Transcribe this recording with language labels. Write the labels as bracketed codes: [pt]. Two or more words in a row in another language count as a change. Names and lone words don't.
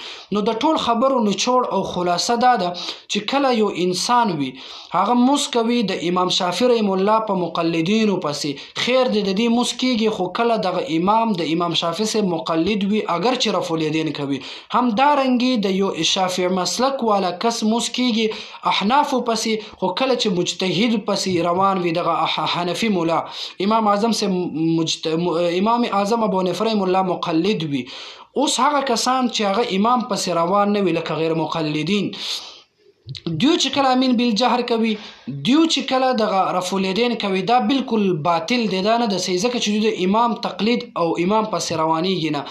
[ps] نو د ټول خبرو نچوړ او خلاصه دا ده چې کله یو انسان وي هغه موس کوي د امام شافعي [ar] رحم الله [ps] په مقلدینو پسې، خیر د دې موس کېږي، خو کله دغه امام د امام شافعي سے مقلد وي اگر چې رفع الیدین کوي، هم دارنګي د یو شافعي مسلک والا کس موس کېږي احنافو پسې، خو کله چې مجتهد پسې روان وي دغه حنفي مولا امام اعظم سے امام اعظم ابو حنیفه [ar] رحم الله [ps] مقلد وي. اوس هغه کسان چې هغه امام پسې روان نه وي لکه غیر مقلدین، دیو چې کله امین بالجهر کوي، دیو چې کله دغه رفع الیدین کوي، دا بالکل باطل دی، دا نه د صحیح، ځکه چې د امام تقلید او امام پسې روانیږي نه.